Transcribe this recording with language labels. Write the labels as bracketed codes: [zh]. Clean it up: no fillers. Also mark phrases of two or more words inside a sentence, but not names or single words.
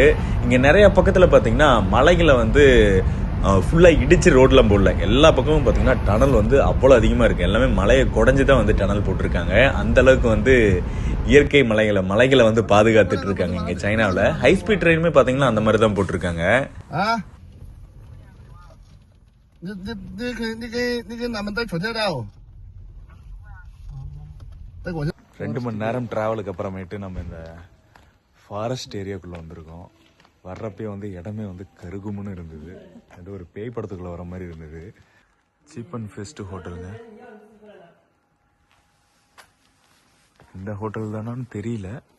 [ta] இங்கே நிறைய பக்கத்தில் பார்த்தீங்கன்னா மலைகளை வந்து ஃபுல்லாக இடிச்சு ரோட்லாம் போடல. எல்லா பக்கமும் பார்த்தீங்கன்னா டனல் வந்து அவ்வளோ அதிகமாக இருக்குது. எல்லாமே மலையை குடஞ்சி தான் வந்து டனல் போட்டிருக்காங்க. அந்த அளவுக்கு வந்து இயற்கை மலைகளை வந்து பாதுகாத்துட்டு இருக்காங்க இங்கே சைனாவில். [en] high speed train [ta] பார்த்தீங்கன்னா அந்த மாதிரி தான் போட்டிருக்காங்க. [zh] 你跟咱们带存在的哦。 [ta] ரெண்டு மணி நேரம் டிராவலுக்கு அப்புறமேட்டு நம்ம இந்த [en] forest area [ta] வந்திருக்கோம். வர்றப்பே வந்து இடமே வந்து கருகுமுன்னு இருந்தது. அது ஒரு பேய் படத்துக்குள்ளே வர மாதிரி இருந்தது. [en] cheap and best hotels. [ta] இந்த ஹோட்டல் தானான்னு தெரியல.